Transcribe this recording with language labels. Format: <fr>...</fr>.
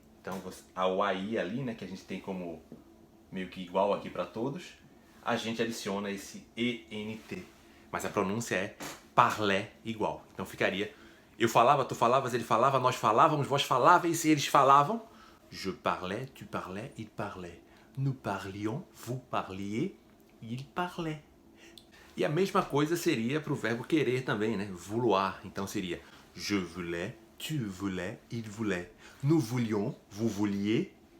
<pt>Então o AI ali, né, que a gente tem como meio que igual aqui para todos, a gente adiciona esse E-N-T. Mas a pronúncia é parlé igual. Então ficaria eu falava, tu falavas, ele falava, nós falávamos, vós faláveis, eles falavam.</pt> <fr>Je parlais, tu parlais, il parlait. Nous parlions, vous parliez, il parlait.</fr> <pt>E a mesma coisa seria para o verbo querer também, né?</pt> <fr>Vouloir.</fr> <pt>Então seria</pt> <fr>je voulais, tu voulais, il voulait. Nous voulions, vous vouliez,</fr>